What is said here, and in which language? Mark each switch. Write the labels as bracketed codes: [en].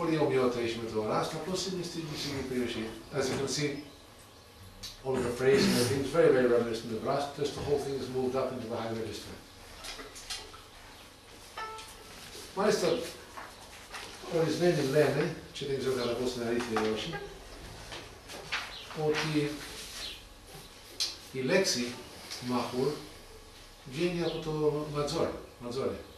[el] κοινότητα έχει με το Ράστ, απλώς είναι στην ίδια περιοχή. [en] As you can see, all of the phrasing and everything is very, very reminiscent of Rust, just the whole thing is moved up into the high register. [el] Μάλιστα, ορισμένοι λένε, και δεν ξέρω κατά πόσο είναι αλήθεια ή όχι, ότι η λέξη Mâhûr βγαίνει από το Ματζόρε.